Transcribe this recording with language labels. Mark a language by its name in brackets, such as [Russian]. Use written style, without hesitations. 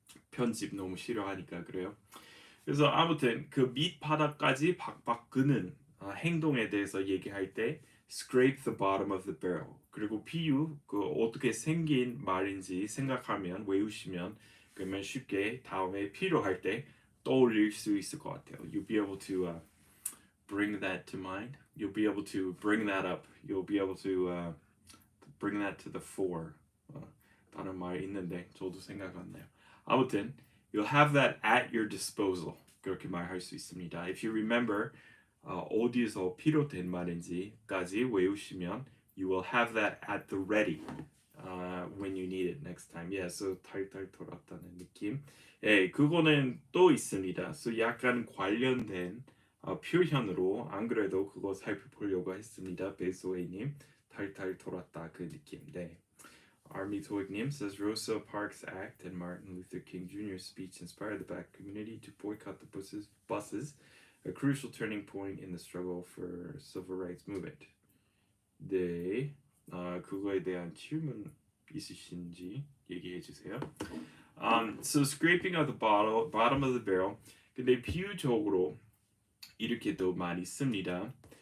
[Korean] 편집 너무 싫어하니까 그래요. 그래서 아무튼 그 밑바닥까지 박박 끄는 행동에 대해서 얘기할 때 [English] scrape the bottom of the barrel. [Korean] 그리고 비유 그 어떻게 생긴 말인지 생각하면 외우시면 그러면 쉽게 다음에 필요할 때 떠올릴 수 있을 것 같아요. [English] You'll be able to bring that to mind. You'll be able to bring that up. You'll be able to bring that to the fore. [Korean] 다른 말 있는데 저도 생각 안 나요. 아무튼 [English] you'll have that at your disposal. [Korean] 그렇게 말할 수 있습니다. [English] If you remember [Korean] 어디에서 비롯된 말인지까지 외우시면 [English] you will have that at the ready when you need it next time. Yeah, so [Korean] 탈탈 털었다는 느낌. 예, 그거는 또 있습니다. So 약간 관련된 표현으로 안 그래도 그거 살펴보려고 했습니다. 베소에님 탈탈 털었다 그 느낌. 네. [English] Army Toignim says Rosa Parks' act and Martin Luther King Jr.'s speech inspired the black community to boycott the buses, a crucial turning point in the struggle for civil rights movement. [Korean] 네, 그거에 대한 질문 있으신지 얘기해 주세요. [English] So scraping of the bottom of the barrel. [Korean] 근데 비유적으로 이렇게도 많이 씁니다.